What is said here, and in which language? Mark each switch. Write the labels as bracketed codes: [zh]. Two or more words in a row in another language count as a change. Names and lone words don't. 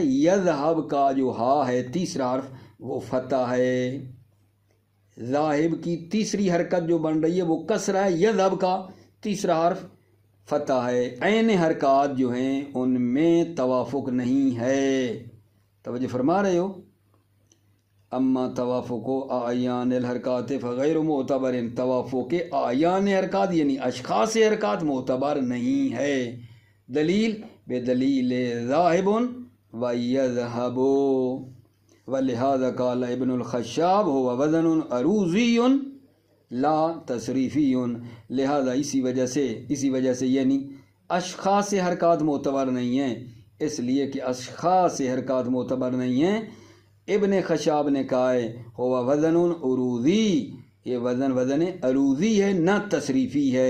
[ur] یذہب کا جو ہا ہے تیسرا حرف وہ فتح ہے. ذاہب کی تیسری حرکت جو بن رہی ہے وہ کسرہ ہے. یذہب کا تیسرا حرف فتح ہے. عین حرکات جو ہیں ان میں توافق نہیں ہے. توجہ فرما رہے ہو؟ [ar] اما توافق اعیان الحرکات فغیر معتبر، [ur] توافق اعیان حرکات یعنی اشخاص حرکات معتبر نہیں ہے. [ar] دلیل بدلیل ذاہب و یذہب. ولہذا قال ابن الخشاب هو وزن عروضی لا تصریفی. [ur] لہذا اسی وجہ سے یعنی اشخاص حرکات معتبر نہیں ہیں، اس لیے کہ اشخاص حرکات معتبر نہیں ہیں. ابن خشاب نے کہا ہے [ar] ہوا وزن عروضی، [ur] یہ وزن عروضی ہے نہ تصریفی ہے.